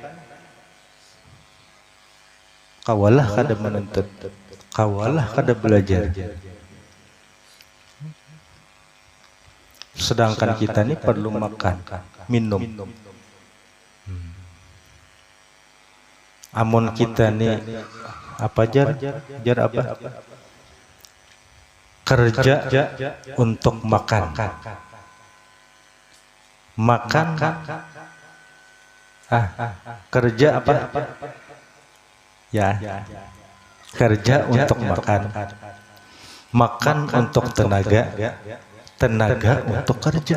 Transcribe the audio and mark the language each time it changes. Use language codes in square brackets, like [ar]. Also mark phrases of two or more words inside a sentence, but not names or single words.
[bjn] Kawalah kada menuntut. Kawalah kada belajar. [id] Sedangkan kita ini perlu makan, minum. [bjn] Amun kita ini apa jar apa? [id] Kerja untuk makan. Makan. Kerja apa? Ya. Kerja untuk makan untuk tenaga untuk kerja.